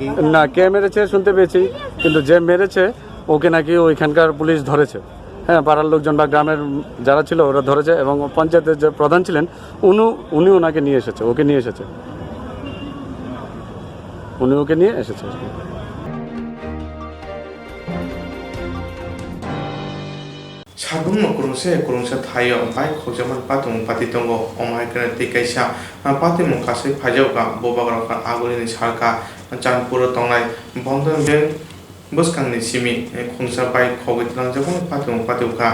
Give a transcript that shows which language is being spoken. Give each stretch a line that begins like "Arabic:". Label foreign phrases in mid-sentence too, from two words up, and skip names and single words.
Bangla: না কে মেরেছে শুনতে পেয়েছি কিন্তু যে মেরেছে ওকে নাকি ওইখানকার পুলিশ ধরেছে হ্যাঁ পাড়ার লোকজন বা গ্রামের যারা ছিল ওরা ধরেছে এবং পঞ্চায়েতের যে প্রধান ছিলেন উনি ওনাকে নিয়ে এসেছে ওকে নিয়ে এসেছে উনি ওকে নিয়ে এসেছে
Kok Borok: Sabun kurungsa thayo bai khojaman patung patitongo omaikana tikaisa patimu kasai phajauka bobagraka agulini sarka chanpuro tongnai bondon bank buskangni simi khungsa bai khogitlang jabon patung patuka